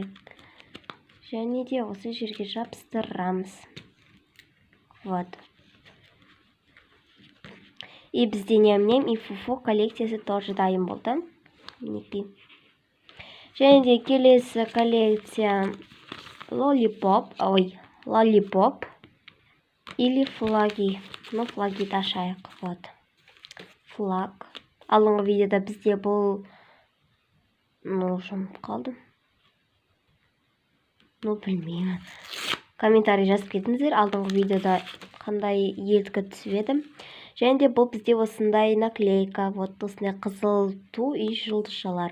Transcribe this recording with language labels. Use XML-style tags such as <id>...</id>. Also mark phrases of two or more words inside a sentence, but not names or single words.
<kk>Және де осы жерге жабыстырамыз. Вот. И бізде ням-ням и фу-фу коллекциясы тоже дайын болды. Неге? Және де келесі коллекция лолипоп</kk> <ru>или флаги. Ну, флаги</ru> <kk>ашайық. Вот. Флаг. Алдыңғы видеода бізде бұл жұмып қалды. Білмеймін. Комментарий жазып кетіңіздер. Алдыңғы видеода қандай елдікі түсіп еді. Және де бұл бізде осындай наклейка. Вот осындай қызыл ту и жұлдызшалар.</kk>